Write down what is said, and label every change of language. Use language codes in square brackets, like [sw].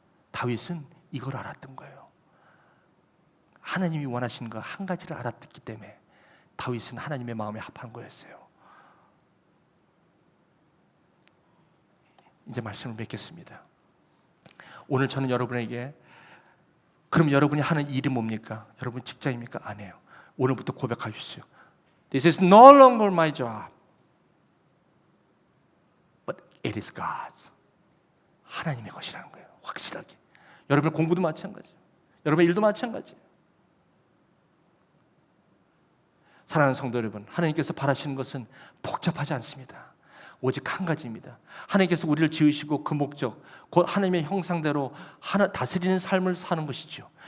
[ko] 다윗은 이걸 알았던 거예요. 하나님이 원하시는 거 한 가지를 알았기 때문에 다윗은 하나님의 마음에 합한 거였어요. 이제 말씀을 맺겠습니다. 오늘 저는 여러분에게 그럼 여러분이 하는 일이 뭡니까? 여러분 직장입니까? 아니에요. 오늘부터 고백하십시오. [en] This is no longer my job, but it is God's. [ko] 하나님의 것이라는 거예요. 확실하게. 여러분의 공부도 마찬가지예요. 여러분의 일도 마찬가지예요. 사랑하는 성도 여러분, 하나님께서 바라시는 것은 복잡하지 않습니다. 오직 한 가지입니다. 하나님께서 우리를 지으시고 그 목적, 곧 하나님의 형상대로 다스리는 삶을 사는 것이죠.